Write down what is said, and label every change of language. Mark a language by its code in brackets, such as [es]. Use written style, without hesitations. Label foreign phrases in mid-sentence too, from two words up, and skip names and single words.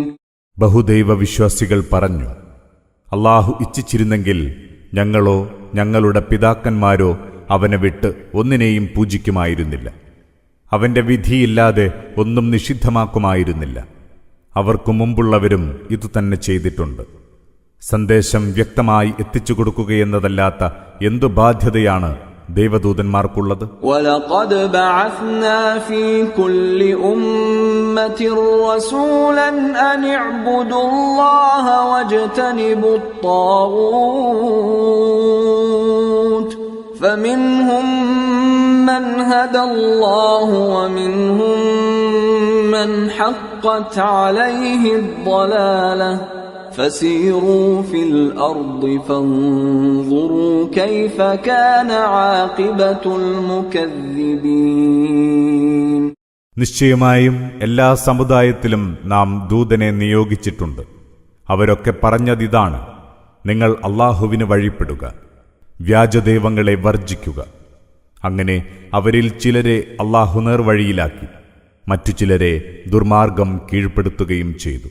[ml] ബഹുദൈവ വിശ്വാസികൾ പറഞ്ഞു, അല്ലാഹു ഇച്ഛിച്ചിരുന്നെങ്കിൽ ഞങ്ങളോ ഞങ്ങളുടെ പിതാക്കന്മാരോ അവനെ വിട്ട് ഒന്നിനെയും പൂജിക്കുമായിരുന്നില്ല. അവന്റെ വിധിയില്ലാതെ ഒന്നും നിഷിദ്ധമാക്കുമായിരുന്നില്ല. അവർക്കു മുമ്പുള്ളവരും ഇതുതന്നെ ചെയ്തിട്ടുണ്ട്. സന്ദേശം വ്യക്തമായി എത്തിച്ചു കൊടുക്കുകയെന്നതല്ലാത്ത എന്തു ബാധ്യതയാണ് ദൈവദൂതന്മാർക്കുള്ളത്? [ar] وَلَقَدْ بَعَثْنَا فِي كُلِّ أُمَّةٍ رَسُولًا أَنِ اعْبُدُوا اللَّهَ وَاجْتَنِبُوا الطَّاغُوتَ فَمِنْهُمْ مَنْ هَدَى اللَّهُ وَمِنْهُمْ مَنْ حَقَّتْ عَلَيْهِ الضَّلَالَةُ فسيروا في الأرض فانظروا كيف كان عاقبة المكذبين. [ml] നിശ്ചയമായും എല്ലാ സമുദായത്തിലും നാം ദൂതനെ നിയോഗിച്ചിട്ടുണ്ട്. അവരൊക്കെ പറഞ്ഞതിതാണ്, നിങ്ങൾ അല്ലാഹുവിന് വഴിപ്പെടുക, വ്യാജദൈവങ്ങളെ വർജിക്കുക. അങ്ങനെ അവരിൽ ചിലരെ അല്ലാഹു നേർവഴിയിലാക്കി, മറ്റു ചിലരെ ദുർമാർഗം കീഴ്പ്പെടുത്തുകയും ചെയ്തു.